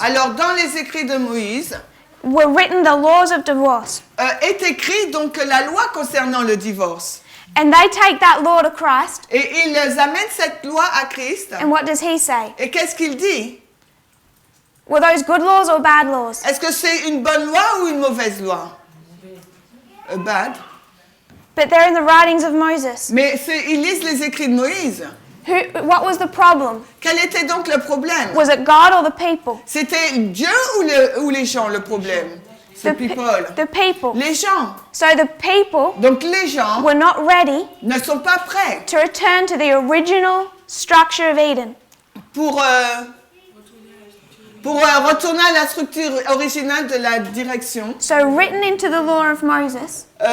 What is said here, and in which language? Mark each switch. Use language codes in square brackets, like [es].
[fr] Alors dans les écrits de Moïse, [en] were written the laws of divorce. [fr] est écrit donc la loi concernant le divorce. [en] And they take that law to Christ, [fr] Et ils amènent cette loi à Christ. [en] and what does he say? [fr] Et qu'est-ce qu'il dit? [en] Were those good laws or bad laws? [fr] Est-ce que c'est une bonne loi ou une mauvaise loi? [en] Bad. But they're in the writings of Moses. [fr] Mais ils lisent les écrits de Moïse. [en] What was the problem? [fr] Quel était donc le problème? [en] Was it God or the people? [fr] C'était Dieu ou les gens le problème? [en] The people. The people. [fr] Les gens. [en] So the people [fr] Donc les gens [en] were not ready [fr] ne sont pas prêts [en] to return to the original structure of Eden. [fr] pour retourner à la structure originale de la direction. [en] So written into the law of Moses